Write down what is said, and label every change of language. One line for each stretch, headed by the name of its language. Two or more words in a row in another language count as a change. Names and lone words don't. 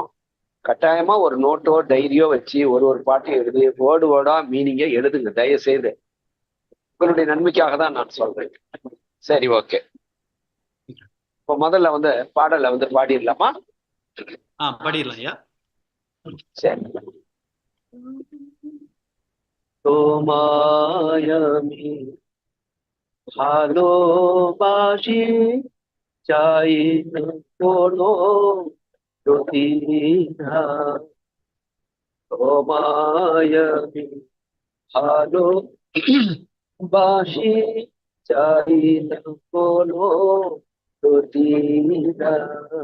Tamil: கட்டாயமா ஒரு நோட்டோ டைரியோ வச்சு ஒரு பாட்டையும் எழுதி
English: word meaning
Tamil: எழுதுங்க தயவு செய்து. உங்களுடைய நன்மைக்காக தான் நான் சொல்றேன். சரி, ஓகே. இப்போ முதல்ல பாடலை பாடிடலாமா? பாடிடலாம் ஐயா. சரி.
Bangla: তোমায় ভালোবাসি, চাই না কোনো প্রতিদান। তোমায় ভালোবাসি, চাই না কোনো প্রতিদান।